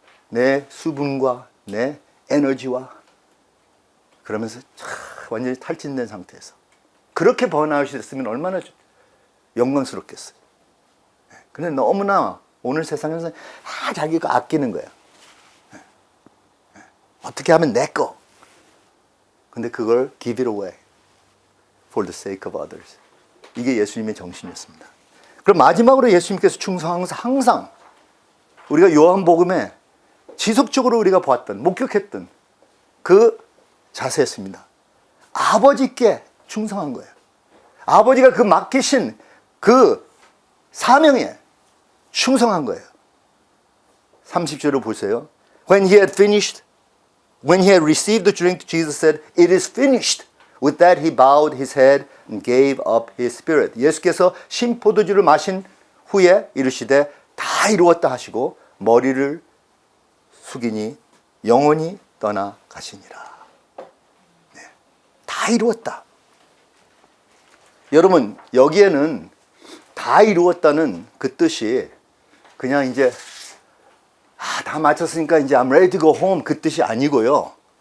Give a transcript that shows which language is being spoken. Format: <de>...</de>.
<ko>내 수분과 내 에너지와 그러면서 완전히 탈진된 상태에서 그렇게 번아웃이 됐으면 얼마나 영광스럽겠어요. 근데 너무나 오늘 세상에서 자기가 아끼는 거야. 어떻게 하면 내 거. 근데 그걸</ko> <en>give it away for the sake of others.</en> <ko>이게 예수님의 정신이었습니다. 그럼 마지막으로 예수님께서 충성하면서 항상 우리가 요한복음에 지속적으로 우리가 보았던 목격했던 그 자세였습니다. 아버지께 충성한 거예요. 아버지가 그 맡기신 그 사명에 충성한 거예요. 30절을 보세요.</ko> <en>When he had received the drink, Jesus said, "It is finished." With that he bowed his head and gave up his spirit.</en> <ko>예수께서 신포도주를 마신 후에 이르시되 다 이루었다 하시고 머리를 숙이니 영원히 떠나 가시니라. 네. 다 이루었다. 여러분, 여기에는 다 이루었다는 그 뜻이 그냥 이제 다 마쳤으니까 이제</ko> <en>I'm ready to go home</en> <ko>그 뜻이 아니고요.</ko>